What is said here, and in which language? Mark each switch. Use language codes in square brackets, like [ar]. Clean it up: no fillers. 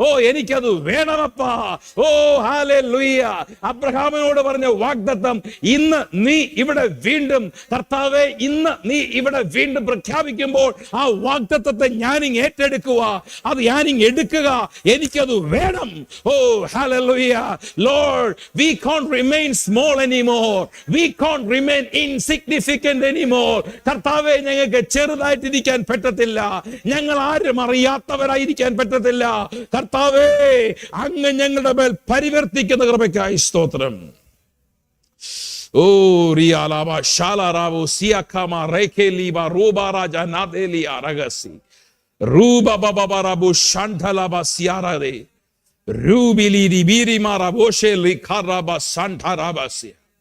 [ml] എനിക്കത് വേണമപ്പാ. ഹല്ലേലൂയ. അബ്രഹാമിനോട് പറഞ്ഞ വാഗ്ദത്തം ഇന്ന് നീ ഇവിടെ വീണ്ടും, കർത്താവേ ഇന്ന് നീ ഇവിടെ വീണ്ടും പ്രഖ്യാപിക്കുമ്പോൾ ആ വാഗ്ദത്തത്തെ ഞാനിങ് ഏറ്റെടുക്കുക, അത് ഞാനിങ് എടുക്കുക. എനിക്കത് വേണം. Hallelujah. [en] Lord, we can't remain small anymore. We can't remain insignificant anymore. [ml] കർത്താവേ, ഞങ്ങൾക്ക് ചെറുതായിട്ടിരിക്കാൻ പറ്റത്തില്ല, ഞങ്ങൾ ആരും അറിയാത്തവരായിരിക്കാൻ പറ്റത്തില്ല. കർത്താവേ, അങ്ങ് ഞങ്ങളുടെ മേൽ പരിവർത്തിക്കുന്ന കൃപയ്ക്കായി സ്തോത്രം. റിയാലാബ ഷാലാറാബോ സിയാഖാമ റേഖേലിബ റൂബാരാജ നാദേലി അരഗസി റൂബ ബബബറബു ഷണ്ഠലബ സിയാരദേ റൂബിലി റിബിരിമാറബോഷെ ലിഖാറബ സണ്ഠാറബസി.